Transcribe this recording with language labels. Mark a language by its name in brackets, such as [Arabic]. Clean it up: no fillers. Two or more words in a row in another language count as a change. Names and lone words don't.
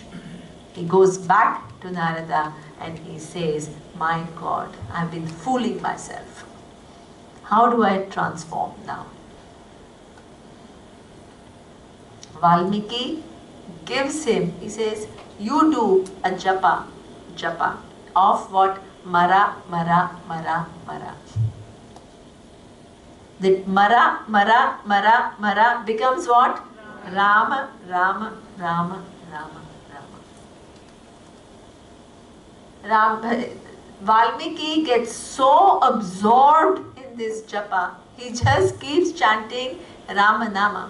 [English] He goes back to Narada and he says, my God, I've been fooling myself. How do I transform now? Valmiki gives him, he says, you do a japa of what? Mara, mara, mara, mara. That mara, mara, mara, mara becomes what? Rama, Rama, Rama, Rama, Rama. Valmiki gets so absorbed in this japa, he just keeps chanting Ramanama.